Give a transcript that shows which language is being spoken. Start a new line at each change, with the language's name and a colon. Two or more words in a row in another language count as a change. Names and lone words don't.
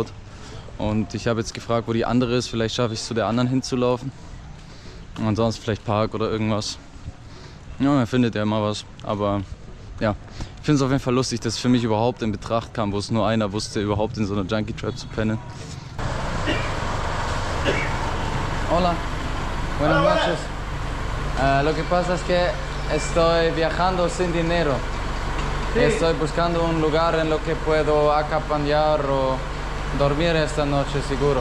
German: Und ich habe jetzt gefragt, wo die andere ist. Vielleicht schaffe ich es, zu der anderen hinzulaufen. Und sonst vielleicht Park oder irgendwas. Ja, man findet ja immer was. Aber ja, ich finde es auf jeden Fall lustig, dass es für mich überhaupt in Betracht kam, wo es nur einer wusste, überhaupt in so einer
English: Junkie Trap
German: zu pennen.
Spanish: Hola, buenas noches. Lo que pasa es que estoy viajando sin dinero. Sí. Estoy buscando un lugar en lo que puedo acampar o dormir esta noche seguro.